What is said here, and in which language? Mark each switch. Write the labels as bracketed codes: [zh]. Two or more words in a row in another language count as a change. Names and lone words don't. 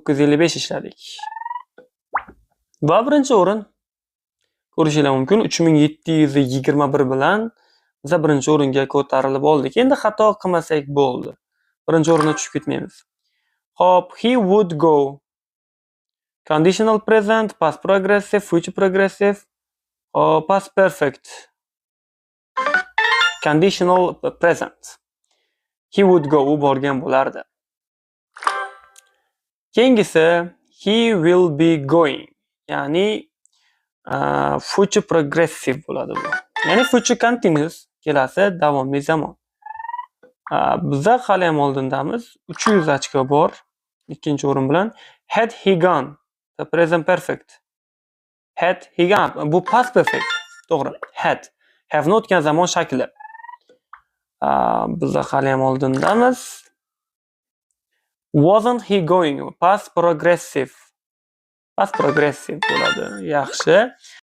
[uz] 955 ishladik. Va birinchi o'rin ko'rishingiz mumkin 3721 bilan biz birinchi o'ringa ko'tarilib oldik. Endi xato qilmasak bo'ldi. Birinchi o'ringa tushib ketmaymiz. Hop, [en] he would go. Conditional present, past progressive, future progressive, past perfect. Conditional present. He would go, [uz] u borgan bo'lardi. Keyingisi [en] he will be going. [uz] Ya'ni [en] future progressive [uz] bo'ladi bu. Ya'ni [en] future continuous, [uz] kelasi davomli zamon. Bizda hali ham oldindamiz. 300 ochko bor. Ikkinchi o'rin bilan [en] had he gone. The present perfect. Had he gone. [uz] Bu [en] past perfect. [uz] To'g'ri. Had. Have ni o'tgan zamon shakli. Bizda hali ham oldindamiz. [en] Wasn't he going? Past progressive. Past progressive [uz] bo'ladi. Yaxshi.